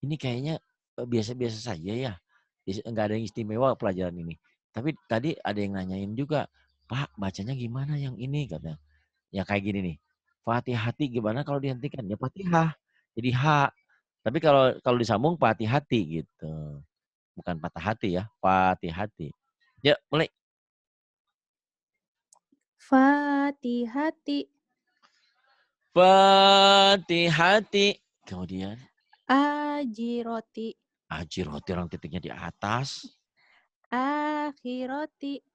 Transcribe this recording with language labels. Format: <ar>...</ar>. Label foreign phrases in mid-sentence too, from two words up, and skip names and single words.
<id>ini kayaknya biasa-biasa saja ya. Nggak ada yang istimewa pelajaran ini. Tapi tadi ada yang nanyain juga, Pak bacanya gimana yang ini katanya. Ya kayak gini nih. Fatihati gimana kalau dihentikan? Ya Fatihah. Jadi H. Tapi kalau disambung Fatihati gitu. Bukan patah hati ya, Fatihati. Ya, mulai. Fatihati. Fatihati. Kemudian Ajiroti. ajiroti orang titiknya di atas. Akhiroti.</id>